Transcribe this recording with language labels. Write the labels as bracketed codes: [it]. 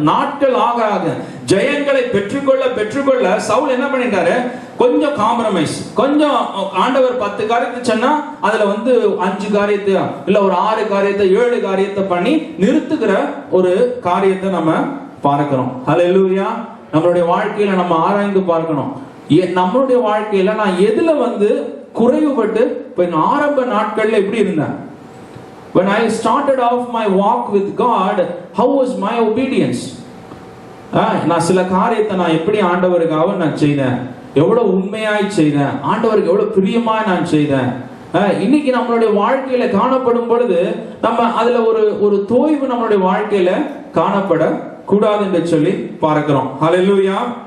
[ta] நாட்கள் ஆக ஆக ஜெயங்களை பெற்றுக்கொள்ள சவுல் என்ன பண்ணிட்டாரு, கொஞ்சம் காம்ப்ரமைஸ், கொஞ்சம் ஆண்டவர் 10 காரியத்தை சொன்னா அதுல வந்து 5 காரியத்தை இல்ல ஒரு 6 காரியத்தை 7 காரியத்தை பண்ணி நிறுத்துகிற ஒரு காரியத்தை நம்ம பார்க்கிறோம். அல்லேலூயா. நம்மளுடைய வாழ்க்கையில நம்ம ஆராய்ந்து பார்க்கணும், நம்மளுடைய வாழ்க்கையில நான் எதுல வந்து குறைவுபட்டு ஆரம்ப நாட்கள்ல எப்படி இருந்தேன். [en] When I started off my walk with God, how was my obedience? [ta] நான் சில காரியத்தை நான் எப்படி ஆண்டவருக்காக நான் செய்தேன், எவ்வளவு உண்மையாய் செய்தேன், ஆண்டவருக்கு எவ்வளவு பிரியமாய் நான் செய்தேன். இன்னைக்கு நம்மளுடைய வாழ்க்கையில காணப்படும் பொழுது நம்ம அதுல ஒரு தோய்வு நம்மளுடைய வாழ்க்கையில காணப்பட கூடாது என்று சொல்லி பார்க்கிறோம். ஹல்லேலூயா.